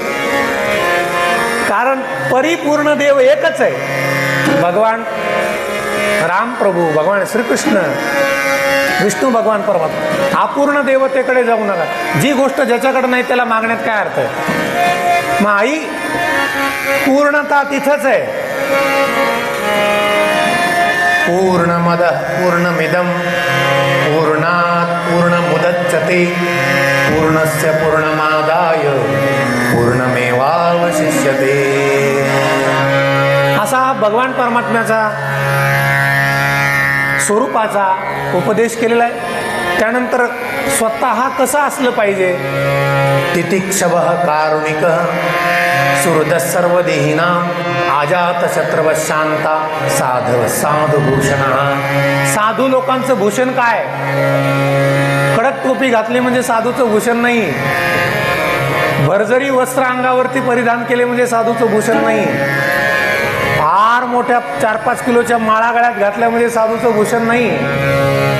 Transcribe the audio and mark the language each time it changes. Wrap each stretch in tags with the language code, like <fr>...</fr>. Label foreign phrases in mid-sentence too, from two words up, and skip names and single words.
<mr>कारण परिपूर्ण देव एकच आहे, भगवान राम प्रभू, भगवान श्रीकृष्ण, विष्णू भगवान परमात्मा. अपूर्ण देवतेकडे जाऊ नका. जी गोष्ट ज्याच्याकडे नाही त्याला मागण्यात काय अर्थ आहे? मग आई, पूर्णता तिथंच आहे.</mr> <sa>पूर्णमद पूर्णमिदं पूर्णात् पूर्णमुदच्यते पूर्णस्य पूर्णमादाय पूर्णमेवावशिष्यते.</sa> <mr>असा भगवान परमात्म्याचा स्वरूपाचा उपदेश केलेला आहे. त्यानंतर स्वतः कसं असलं पाहिजे?</mr> <sa>तितिक्षवः कारुणिकः सुहृदः सर्वदेहिनां अजातशत्रवः शांता साधव साधुभूषणः.</sa> <mr>साधू लोकांचं भूषण काय? कडक टोपी घातली म्हणजे साधूचं भूषण नाही. भरजरी वस्त्र अंगावरती परिधान केले म्हणजे साधूचं भूषण नाही. फार मोठ्या 4-5 किलोच्या माळा गळ्यात घातल्या म्हणजे साधूचं भूषण नाही.</mr>